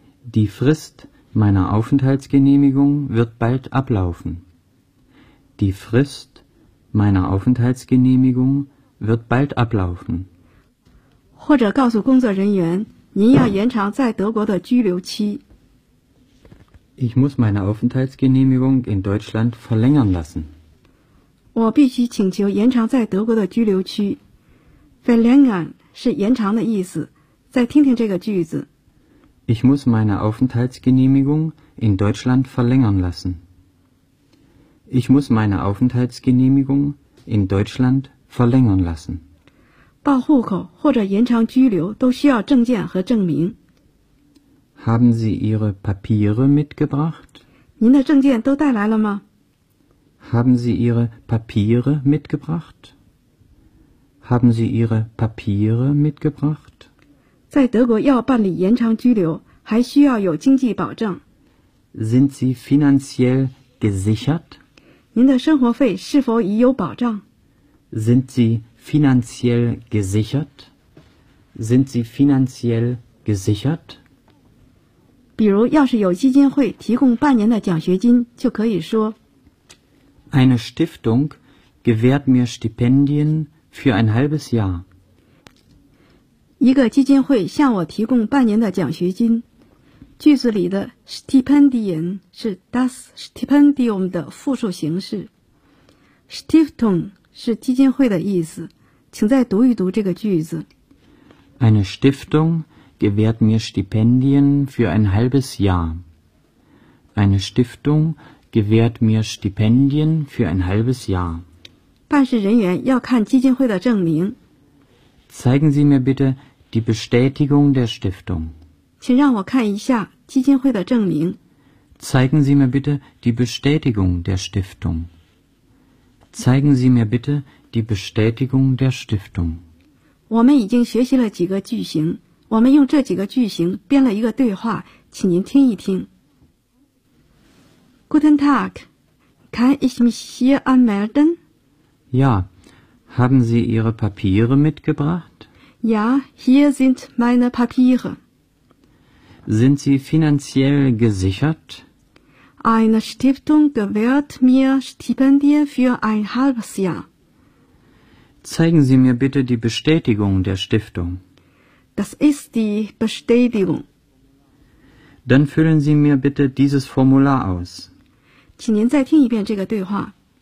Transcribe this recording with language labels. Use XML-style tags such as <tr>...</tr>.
<de>Die Frist meiner Aufenthaltsgenehmigung wird bald ablaufen. Die Frist meiner Aufenthaltsgenehmigung wird bald ablaufen.</de> <zh>或者告诉工作人员。您要延长在德国的居留期。</zh> <de>Ich muss meine Aufenthaltsgenehmigung in Deutschland verlängern lassen.</de> <zh>我必须请求延长在德国的居留期。 Verlängern 是延长的意思。再听听这个句子。</zh> <de>Ich muss meine Aufenthaltsgenehmigung in Deutschland verlängern lassen. Ich muss meine Aufenthaltsgenehmigung in Deutschland verlängern lassen.</de> <zh>报户口或者延长居留都需要证件和证明。</zh> <de>Haben Sie Ihre Papiere mitgebracht?</de> <zh>您的证件都带来了吗？</zh> <de>Haben Sie Ihre Papiere mitgebracht? Haben Sie Ihre Papiere mitgebracht?</de> <zh>在德国要办理延长居留，还需要有经济保证。</zh> <de>Sind Sie finanziell gesichert?</de> <zh>您的生活费是否已有保障？</zh> <de>Sind Sie finanziell gesichert? Sind Sie finanziell gesichert?</de> <zh>比如要是有基金会提供半年的奖学金就可以说</zh> <de>Eine Stiftung gewährt mir Stipendien für ein halbes Jahr.</de> <zh>一个基金会向我提供半年的奖学金。句子里的 Stipendien 是 das Stipendium 的复数形式。 Stiftung是基金会的意思，请再读一读这个句子。</zh> <de>Eine Stiftung gewährt mir Stipendien für ein halbes Jahr. Eine Stiftung gewährt mir Stipendien für ein halbes Jahr.</de> <zh>办事人员要看基金会的证明。</zh> <de>Zeigen Sie mir bitte die Bestätigung der Stiftung.</de> <zh>请让我看一下基金会的证明。</zh> <de>Zeigen Sie mir bitte die Bestätigung der Stiftung. Zeigen Sie mir bitte die Bestätigung der Stiftung.</de> <zh>我们已经学习了几个句型，我们用这几个句型编了一个对话，请您听一听。</zh> <de>Guten Tag, kann ich mich hier anmelden? Ja, haben Sie Ihre Papiere mitgebracht? Ja, hier sind meine Papiere. Sind Sie finanziell gesichert? Eine Stiftung gewährt mir Stipendien für ein halbes Jahr. Zeigen Sie mir bitte die Bestätigung der Stiftung. Das ist die Bestätigung. Dann füllen Sie mir bitte dieses Formular aus.</de> <zh>请您再听一遍这个对话。</zh>